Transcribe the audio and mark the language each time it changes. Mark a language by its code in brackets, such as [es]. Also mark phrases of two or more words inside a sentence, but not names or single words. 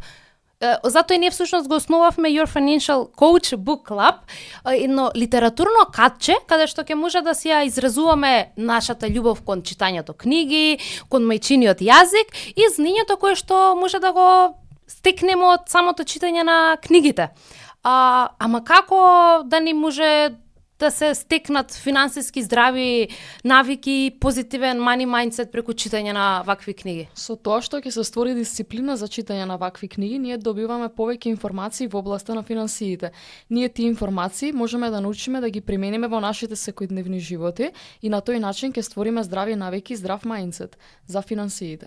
[mk] Затоа и ние всушност го основавме Your Financial Coach Book Club, едно литературно катче, каде што ќе може да си ја изразуваме нашата љубов кон читањето книги, кон мајчиниот јазик и знаењето кое што може да го стекнеме од самото читање на книгите. Ама како да ни може да се стекнат финансиски здрави навики, позитивен [en] money mindset [mk] преку читање на вакви книги? Со тоа што ќе се створи дисциплина за читање на вакви книги, ние добиваме повеќе информации во областа на финансиите. Ние тие информации можеме да научиме да ги примениме во нашите секојдневни животи и на тој начин ќе створиме здрави навики, здрав мајндсет за финансиите.